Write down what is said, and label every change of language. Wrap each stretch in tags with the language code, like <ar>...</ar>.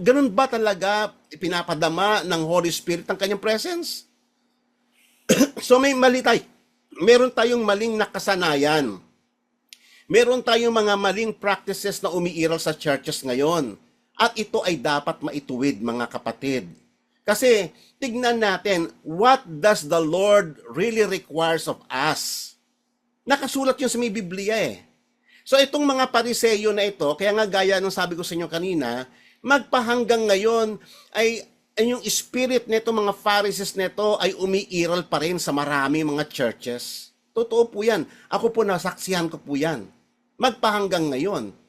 <tl>Ganun ba talaga pinapadama ng Holy Spirit ang kanyang presence? So may mali tayo. Meron tayong maling nakasanayan. Meron tayong mga maling practices na umiiral sa churches ngayon. At ito ay dapat maituwid, mga kapatid. Kasi, tignan natin,</tl> <en>what does the Lord really requires of us?</en> <tl>Nakasulat yun sa may Biblia eh. So itong mga pariseyo na ito, kaya nga gaya ng sabi ko sa inyo kanina, magpahanggang ngayon ay yung spirit nito, mga Pharisees nito ay umiiral pa rin sa marami mga churches. Totoo po yan. Ako po nasaksihan ko po yan. Magpahanggang ngayon.</tl>